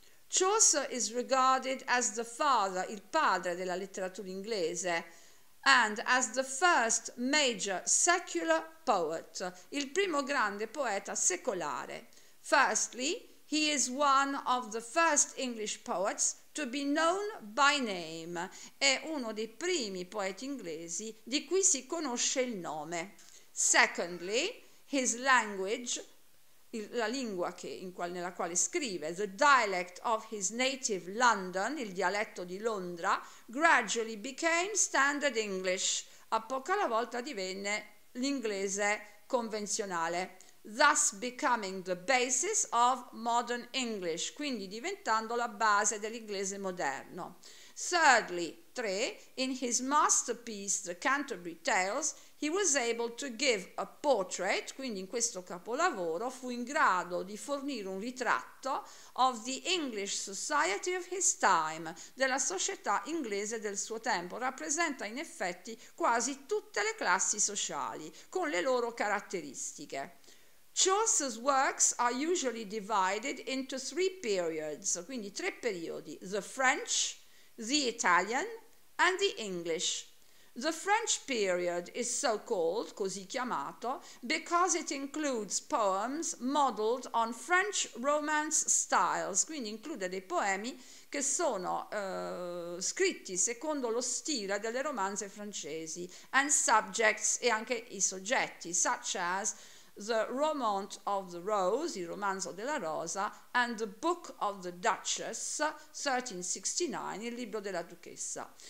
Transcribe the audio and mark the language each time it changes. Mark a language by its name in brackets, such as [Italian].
[English] Chaucer is regarded as the father, [Italian] il padre della letteratura inglese, [English] and as the first major secular poet, [Italian] il primo grande poeta secolare. [English] Firstly, he is one of the first English poets to be known by name. [Italian] È uno dei primi poeti inglesi di cui si conosce il nome. [English] Secondly, his language, [Italian] la lingua nella quale scrive, [English] the dialect of his native London, [Italian] il dialetto di Londra, [English] gradually became standard English, [Italian] a poco alla volta divenne l'inglese convenzionale, [English] thus becoming the basis of modern English, [Italian] quindi diventando la base dell'inglese moderno. [English] Thirdly, in his masterpiece The Canterbury Tales, he was able to give a portrait, [Italian] quindi in questo capolavoro fu in grado di fornire un ritratto [English] of the English society of his time, [Italian] della società inglese del suo tempo. Rappresenta in effetti quasi tutte le classi sociali, con le loro caratteristiche. [English] Chaucer's works are usually divided into 3 periods, [Italian] quindi 3 periodi: [English] the French, the Italian and the English. The French period is so called, [Italian] così chiamato, [English] because it includes poems modeled on French Romance styles, [Italian] quindi include dei poemi che sono scritti secondo lo stile delle romanze francesi, [English] and subjects, [Italian] e anche i soggetti, [English] such as The Romance of the Rose, [Italian] il romanzo della rosa, [English] and The Book of the Duchess, 1369, [Italian] il libro della duchessa.